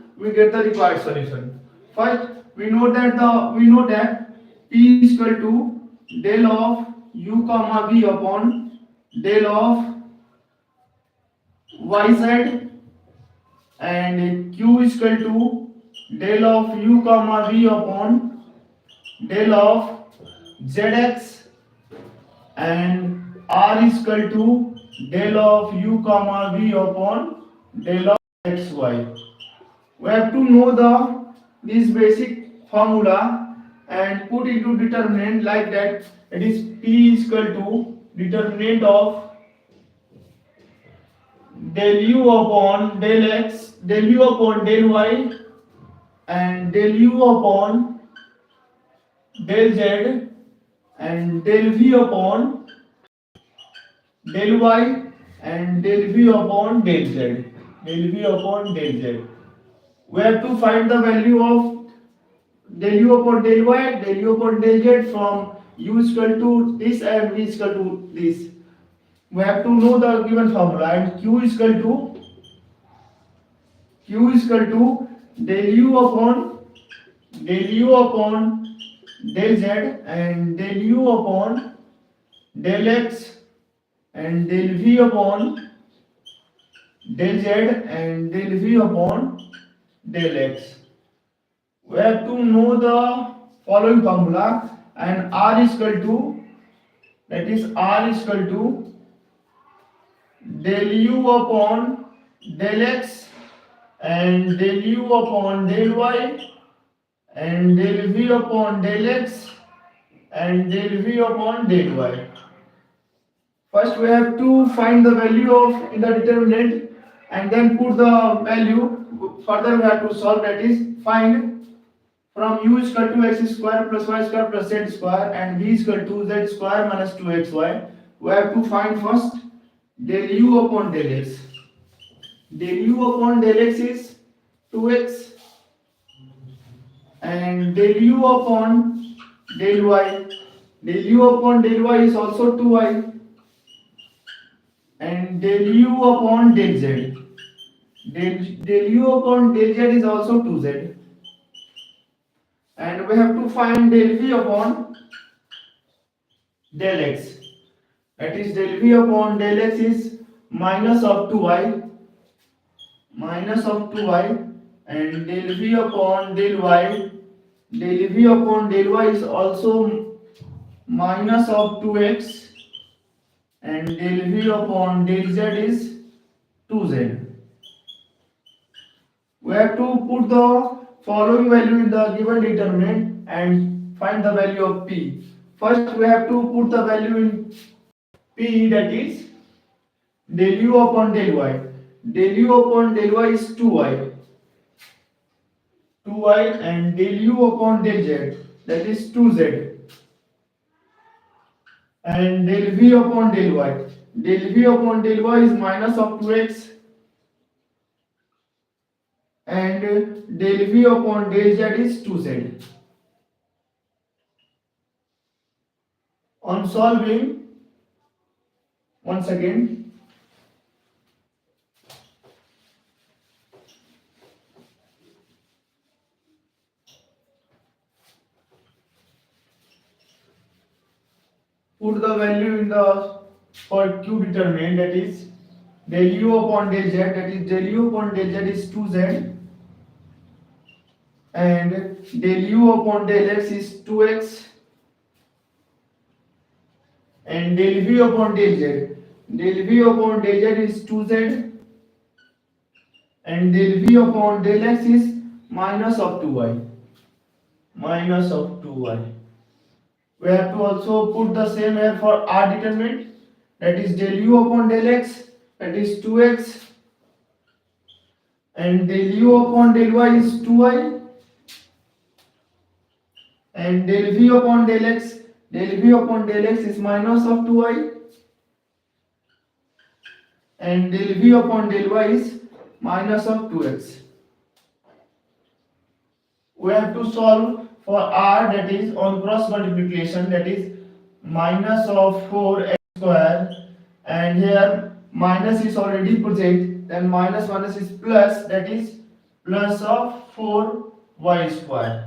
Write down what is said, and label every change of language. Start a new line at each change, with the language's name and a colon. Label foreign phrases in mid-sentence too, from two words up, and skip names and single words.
English: We get the required solution. First, we know that p is equal to del of u comma v upon del of yz and q is equal to del of u comma v upon del of zx and r is equal to del of u comma v upon del of xy. We have to know this basic formula and put into determinant like that. It is p is equal to determinant of del u upon del x, del u upon del y and del u upon del z and del v upon del y and del v upon del z. Del v upon del z. We have to find the value of del u upon del y, del u upon del z from u is equal to this and v is equal to this. We have to know the given formula and q is equal to del u upon del z and del u upon del x and del v upon del z and del v upon del x. We have to know the following formula and r is equal to del u upon del x and del u upon del y and del v upon del x and del v upon del y. First we have to find the value of in the determinant and then put the value. Further we have to solve, that is find from u is equal to x square plus y square plus z square and v is equal to z square minus 2xy. We have to find first del u upon del x. Del u upon del x is 2x and del u upon del y. Del u upon del y is also 2y and del u upon del z. Del u upon del z is also 2z. And we have to find del v upon del x. That is del v upon del x is minus of 2y and del v upon del y. Del v upon del y is also minus of 2x and del v upon del z is 2z. We have to put the following value in the given determinant and find the value of p. First we have to put the value in p, that is del u upon del y. Del u upon del y is 2y and del u upon del z, that is 2z, and del v upon del y. Del v upon del y is minus of 2x and del v upon del z is 2z. On solving, once again, put the value in the for q determinant, that is del u upon del z, that is del u upon del z is 2z and del u upon del x is 2x and del v upon del z. Del v upon del z is 2z and del v upon del x is minus of 2y. We have to also put the same here for r determinant, that is del u upon del x, that is 2x and del u upon del y is 2y and del v upon del x is minus of 2y and del v upon del y is minus of 2x. We have to solve for r, that is on cross multiplication, that is minus of 4x square and here minus is already present, then minus is plus, that is plus of 4y square.